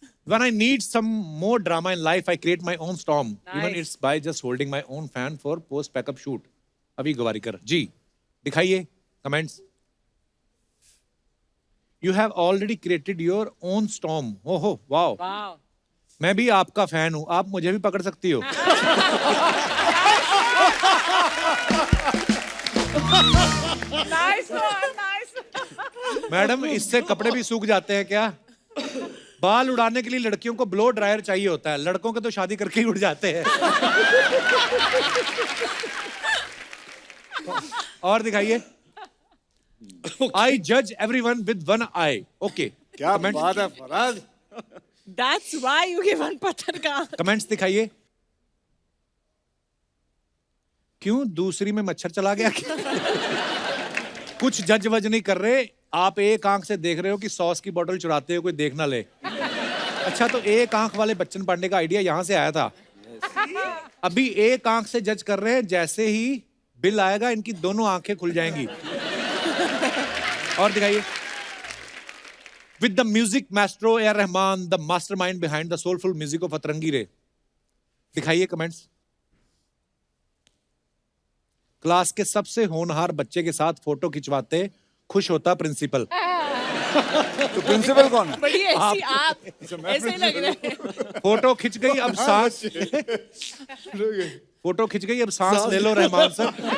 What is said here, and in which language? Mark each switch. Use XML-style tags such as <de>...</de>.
<en>When I need some more drama in life, I create my own storm. Even it's by just holding my own fan for post backup shoot.</en> <hi>अभी गवारीकर जी, दिखाइए comments.</hi> <en>You have already created your own storm. Oh, wow. Wow.</en> <hi>मैं भी आपका fan हूं, आप मुझे भी पकड़ सकती हो।</hi> <en>Nice one, nice.</en> <hi>मैडम, इससे कपड़े भी सूख जाते हैं क्या? बाल उड़ाने के लिए लड़कियों को ब्लो ड्रायर चाहिए होता है, लड़कों के तो शादी करके ही उड़ जाते हैं। और दिखाइए।</hi> <en>आई जज everyone with one I. Okay,</en> <hi>क्या बात है Faraz.</hi> <en>That's why you give one</en> <hi>पत्थर का। कमेंट्स दिखाइए। क्यों दूसरी में मच्छर चला गया क्या? कुछ जज वज नहीं कर रहे, आप एक आंख से देख रहे हो कि सॉस की बोतल चुराते हो कोई देख ना ले। अच्छा, तो एक आंख वाले बच्चन पांडे का आइडिया यहां से आया था। अभी एक आंख से जज कर रहे हैं, जैसे ही बिल आएगा इनकी दोनों आंखें खुल जाएंगी। और दिखाइए।</hi> <en>With the music maestro A.R. Rahman, the mastermind behind the soulful music of Atrangi Re.</en> <hi>दिखाइए कमेंट्स। क्लास के सबसे होनहार बच्चे के साथ फोटो खिंचवाते खुश होता प्रिंसिपल। तो प्रिंसिपल कौन है? बड़ी ऐसी आप ऐसे लग रहे हैं। फोटो खिंच गई, अब सांस। फोटो खिंच गई, अब सांस ले लो रहमान सर।</hi>